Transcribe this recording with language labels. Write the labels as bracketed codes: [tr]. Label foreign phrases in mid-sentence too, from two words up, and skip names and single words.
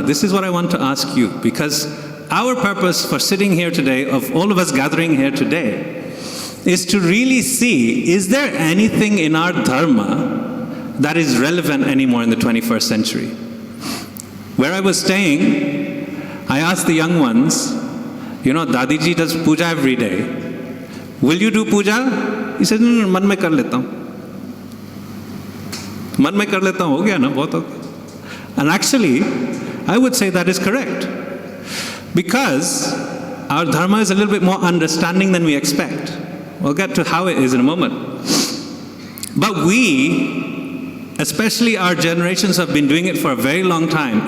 [en] This is what I want to ask you, because our purpose for sitting here today, of all of us gathering here today, is to really see, is there anything in our dharma that is relevant anymore in the 21st century? Where I was staying, I asked the young ones, you know, Dadiji does puja every day. Will you do puja? He said, [hi] no, मन में कर लेता हूँ. मन में कर लेता हूँ, हो गया ना, बहुत हो गया. [en] And actually, I would say that is correct. Because our dharma is a little bit more understanding than we expect. We'll get to how it is in a moment. But we, especially our generations, have been doing it for a very long time.